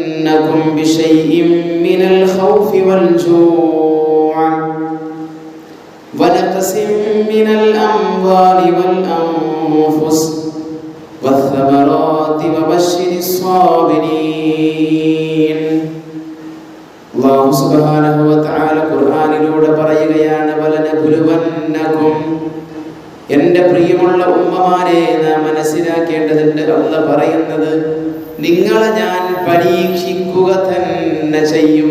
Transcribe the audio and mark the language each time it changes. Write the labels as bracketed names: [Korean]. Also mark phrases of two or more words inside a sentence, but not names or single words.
[Arabic] ولنبلونكم بشيء من الخوف والجوع ونقص من الأموال والأنفس والثمرات وبشر الصابرين. الله سبحانه وتعالى [Malayalam] ഖുർആനിലൂടെ പറയുകയാണ്, വലനബുലുവന്നകും, എൻ്റെ പ്രിയമുള്ള ഉമ്മമാരെ നാം മനസ്സിലാക്കേണ്ടതുണ്ട്. അല്ലാഹു പറയുന്നത് നിങ്ങളെ ഞാൻ പരീക്ഷിക്കുക തന്നെ ചെയ്യും.